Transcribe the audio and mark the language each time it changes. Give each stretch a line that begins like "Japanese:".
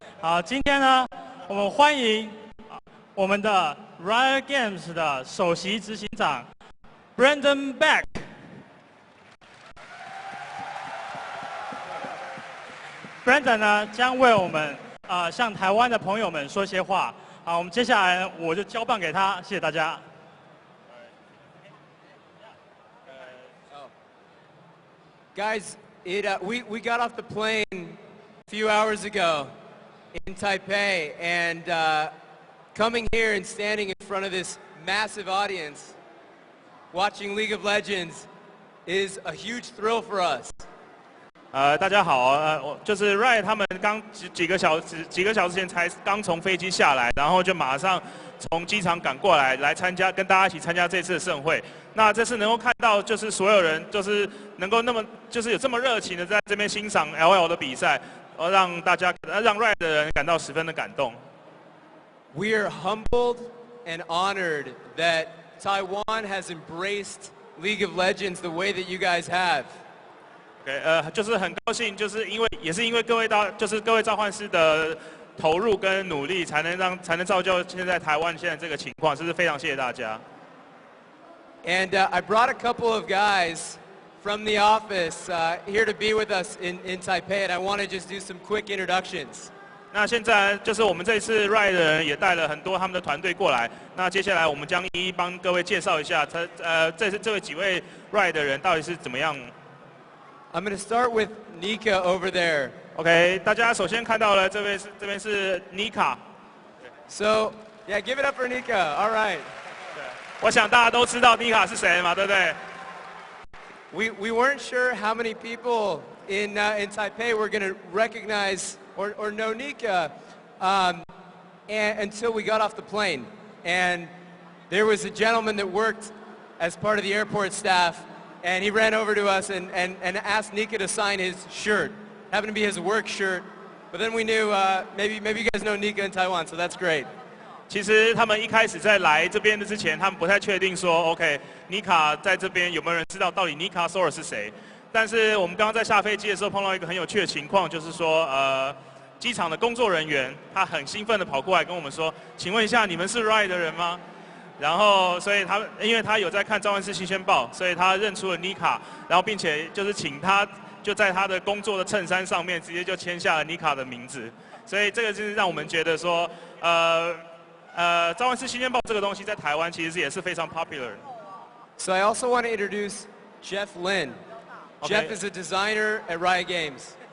Chinese: 好，今天呢，我们欢迎我们的 Riot Games 的首席执行长 Brandon Beck。Brandon 呢，将为我们向台湾的朋友们说些话。好，我们接下来我就交棒给他，谢谢大家。
English: Guys, we got off the plane a few hours ago in Taipei, and coming here and standing in front of this massive audience, watching League of Legends, is a huge thrill for us.
Chinese: 大家好，就是 Riot 他们刚几个小时前才刚从飞机下来，然后就马上从机场赶过来跟大家一起参加这次的盛会。那这次能够看到，就是所有人就是能够就是有这么热情的在这边欣赏 LL 的比赛，让Riot 的人感到十分的感动。
English: We are humbled and honored that Taiwan has embraced League of Legends the way that you guys have.
Chinese: 就是很高兴，也是因为各位召唤师的投入跟努力，才能造就现在台湾现在这个情况，真是非常谢谢大家。
English: And I brought a couple of guys from the office here to be with us in Taipei, and I want to just do some quick introductions.
Chinese: 那现在就是我们这次 Riot 的人也带了很多他们的团队过来。那接下来我们将一一帮各位介绍一下，这几位 Riot 的人到底是怎么样。
English: I'm going to start with Nika over there.
Chinese: OK， 大家首先看到了这边是 Nika。
English: So yeah, give it up for Nika. All right.
Chinese: 我想大家都知道 Nika 是谁嘛，对不对
English: ？We weren't sure how many people in Taipei were going to recognize or know Nika until we got off the plane. And there was a gentleman that worked as part of the airport staff, and he ran over to us and asked Nika to sign his shirt. Happened to be his work shirt, but then we knew maybe you guys know Nika in Taiwan, so that's great.
Chinese: 其实他们一开始在来这边的之前，他们不太确定说 ，OK，Nika 在这边有没有人知道到底 Nika Sora 是谁？但是我们刚刚在下飞机的时候碰到一个很有趣的情况，就是说，机场的工作人员他很兴奋的跑过来跟我们说，请问一下你们是 Riot 的人吗？然后，所以因为他有在看召唤师新鲜报，所以他认出了 Nika， 然后并且就是请他就在他的工作的衬衫上面直接就签下了 Nika 的名字，所以这个就是让我们觉得说，召唤师新鲜报这个东西在台湾其实也是非常 popular。
English: So I also want to introduce Jeff Lin. Jeff is a designer at Riot Games.